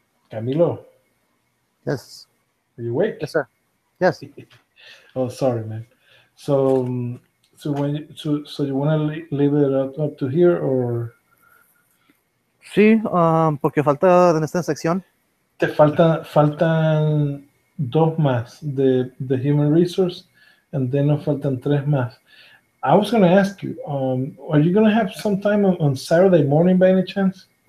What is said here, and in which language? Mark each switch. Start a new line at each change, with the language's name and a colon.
English: Camilo, Yes. are you awake? Yes, sir. Yes. Oh, sorry, man. So you want to leave it up to here, or
Spanish: Sí, porque falta en esta sección. te faltan dos más de human resource,
English: and then
Spanish: nos faltan tres más.
English: I was going to ask you, are you going to have some time on Saturday morning by any chance?